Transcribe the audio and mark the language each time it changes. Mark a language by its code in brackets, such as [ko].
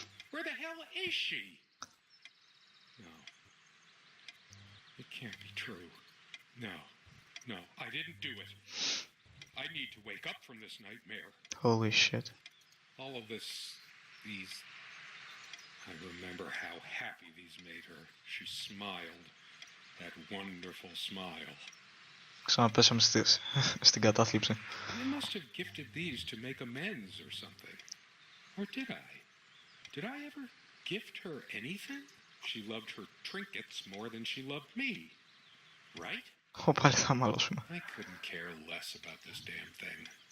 [en] Where the hell is she? No. It can't be true. No. No, I didn't do it. I need to wake up from this nightmare. Holy shit. All of this, these... I remember how happy these made her. She smiled. That wonderful smile. [el] Ξαναπέσαμε στην κατάθλιψη. [en] I must have gifted these to make amends or something. Or did I? Did I ever gift her anything? She loved her trinkets more than she loved me. Right? [el] Πάλι θα μαλώσουμε. [en] I couldn't care less about this damn thing.